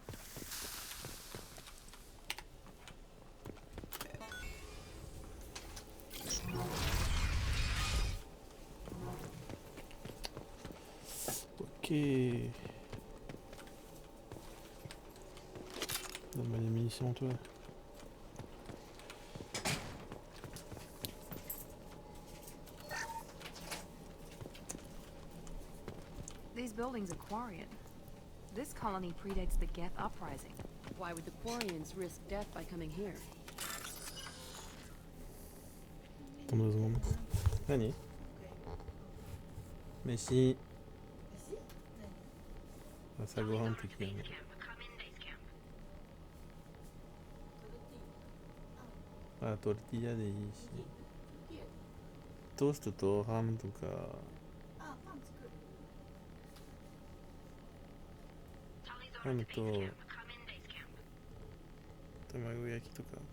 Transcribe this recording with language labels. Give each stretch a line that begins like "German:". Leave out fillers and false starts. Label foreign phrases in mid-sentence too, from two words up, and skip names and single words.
French: Ok. Donne-moi des munitions, toi.
English: These buildings are Quarian. This colony predates the Geth uprising. Why would the Quarians risk death by coming here?
French: Attends 2 secondes. Nani? Messi.
Japanese: 朝ごはん的なね。あ、トルティーヤでいいし。トーストとハムとか。ハムと卵焼きとか。